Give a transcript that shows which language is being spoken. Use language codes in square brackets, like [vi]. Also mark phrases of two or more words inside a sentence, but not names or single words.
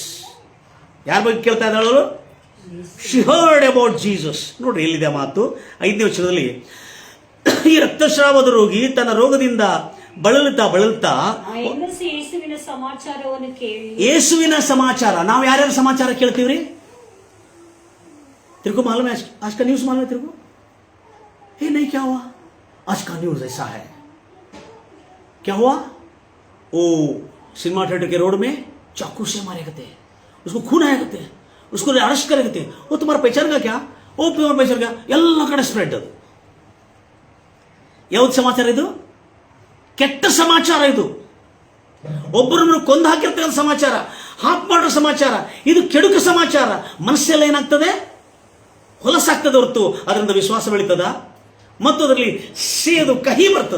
[kn] ಯಾರ ಬಗ್ಗೆ ಕೇಳ್ತಾ ಇದ್ದಾಳು? [en] she heard about Jesus. [kn] ನೋಡ್ರಿ ಎಲ್ಲಿದೆ ಮಾತು. 5ನೇ ವಚನದಲ್ಲಿ ಈ ರಕ್ತಸ್ರಾವದ ರೋಗಿ ತನ್ನ ರೋಗದಿಂದ ಬಳಲ್ತಾ ಯೇಸುವಿನ ಸಮಾಚಾರ. ನಾವು ಯಾರ್ಯಾರ ಸಮಾಚಾರ ಕೇಳ್ತೀವ್ರಿ? [hi] तेरे को मालूम है आज का न्यूज मालूम है तेरे को? हे नहीं, क्या हुआ आज का न्यूज? ऐसा है, क्या हुआ? ओ सिनेमा थिएटर के रोड में चाकू से मारे गए, उसको खून आया गए, उसको अरेस्ट करे गए. वो तुम्हारा पहचान का क्या? ओ तुम्हारा पहचान क्या? [kn] ಎಲ್ಲ ಕಡೆ ಸ್ಪ್ರೆಡ್. ಅದು ಯಾವ್ದು ಸಮಾಚಾರ? ಇದು ಕೆಟ್ಟ ಸಮಾಚಾರ. ಇದು ಒಬ್ಬರನ್ನು ಕೊಂದು ಹಾಕಿರ್ತಕ್ಕಂಥ ಸಮಾಚಾರ, ಹಾಪ್ ಮಾಡೋ ಸಮಾಚಾರ. ಇದು ಕೆಡುಕ ಸಮಾಚಾರ. ಮನಸ್ಸೆಲ್ಲ ಏನಾಗ್ತದೆ? ಹೊಲಸಾಗ್ತದೆ ಹೊರತು ಅದರಿಂದ ವಿಶ್ವಾಸ ಬೆಳೀತದ ಮತ್ತು ಅದರಲ್ಲಿ ಸೇದು ಕಹಿ ಬರ್ತದೆ.